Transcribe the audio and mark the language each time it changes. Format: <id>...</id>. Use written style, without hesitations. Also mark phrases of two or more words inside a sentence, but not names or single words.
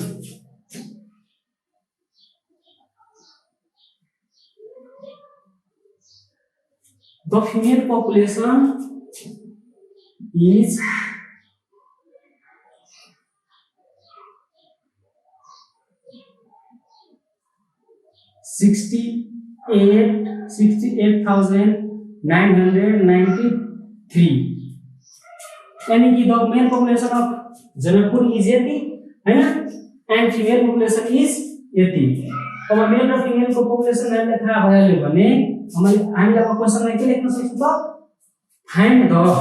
<en>is 68,993</en> <hi>यानी कि</hi> <en>the male population of Janakpur is 80</en> <hi>है ना</hi> <en>and female population is 80</en> <ne>अब मेल र फीमेल को पॉपुलेशन हामीले थाहा भइहाल्यो भने हामीले अब क्वेशनमा के लेख्न सक्छौं त</ne> <en>find the</en>